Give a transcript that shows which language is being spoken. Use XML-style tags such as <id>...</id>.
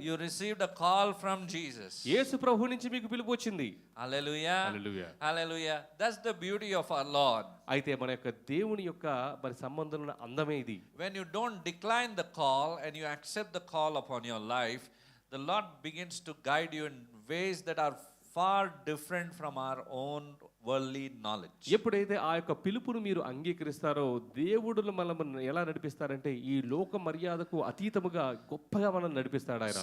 <en>You received a call from Jesus.</en> <te>యేసు ప్రభు నుంచి మీకు పిలుపు వచ్చింది.</te> <en>Hallelujah. Hallelujah. Hallelujah. That's the beauty of our Lord.</en> <te>అయితే మన యొక్క దేవుని యొక్క మరి సంబంధంలో అందమే ఇది.</te> <en>When you don't decline the call and you accept the call upon your life, the Lord begins to guide you in ways that are far different from our own worldly knowledge.</en> <te>ఎప్పుడైతే ఆ యొక్క పిలుపును మీరు అంగీకరిస్తారో దేవుడు మనల్ని ఎలా నడిపిస్తారంటే ఈ లోక మర్యాదకు అతీతముగా గొప్పగా మనల్ని నడిపిస్తాడు ఆయన.</te>